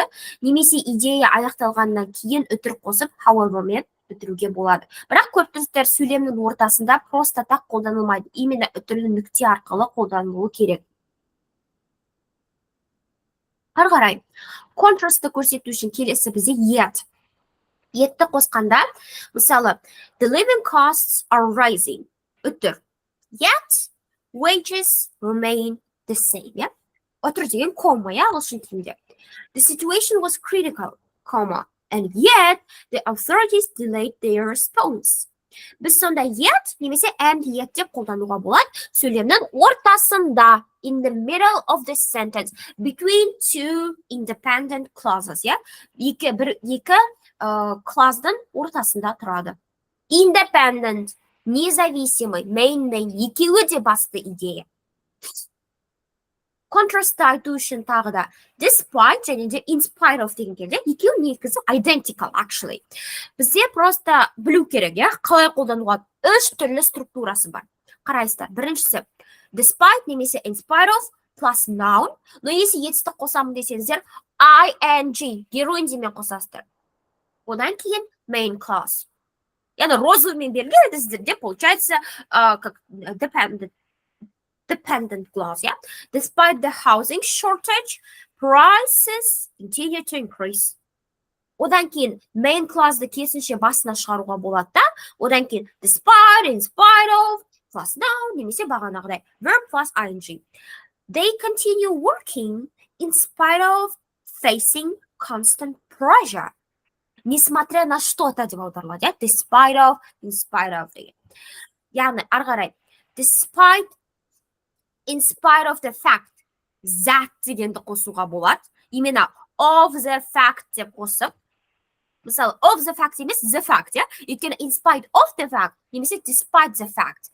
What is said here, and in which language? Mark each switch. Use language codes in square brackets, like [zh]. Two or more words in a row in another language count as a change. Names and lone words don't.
[kk] Немесе идея аяқталғаннан кейін үтір қосып however-мен бітіруге болады. Бірақ көптіңіздер сөйлемнің ортасында [ru] просто так [kk] қолданылмайды. Именно үтірлі нүкте арқылы қолданылуы керек. Ары қарай, contrast-ты көрсету үшін келесі бізде yet. Yetті қосқанда, мысалы, [en] the living costs are rising. Үтір. Yet, wages remain the same. [kk] Үтір деген кома, ағылшын тілінде. [en] The situation was critical, and yet the authorities delayed their response. [kk] Біз сонда yet, немесе [en] and yet [kk] деп қолдануға болады. Сөйлемнің ортасында, [en] in the middle of the sentence, between two independent clauses. [kk] Екі клаздың ортасында тұрады. Independent, независимый, main, екеуі де басты идея. Contrast-ты айту үшін тағы да despite және де [en] in spite of [kk] деген келді. Екеуі негізі [en] identical, actually. [kk] Бізде просто білу керек, қалай қолдануға үш түрлі структурасы бар. Қарайсыздар. Біріншісі despite немесе [en] in spite of, plus noun. [ru] Но если [kk] етістік қосамын десеңіздер, ing, героин демен қосасыздар. Одан кейін [en] main clause. [kk] Яғни розовыймен белгіледі сіздерде, [ru] получается, как [en] dependent clause, yeah? Despite the housing shortage, prices continue to increase. [kk] Одан кейін [en] main clause'ды [kk] керісінше басына шығаруға болады да. Одан кейін [en] despite, in spite of, plus noun, [kk] немесе бағанағыдай [en] verb plus ing. They continue working in spite of facing constant pressure. [ru] Несмотря на что-то [kk] деп аударылады, иә? [en] Despite of, in spite of деген. [kk] Яғни, ары қарай, [en] despite, in spite of the fact, that [kk] дегенді қосуға болады. Именно [en] of the fact [kk] деп қосып, мысалы, [en] of the fact емес, the fact, [kk] иә? [en] Өйткені in spite of the fact, немесе despite the fact.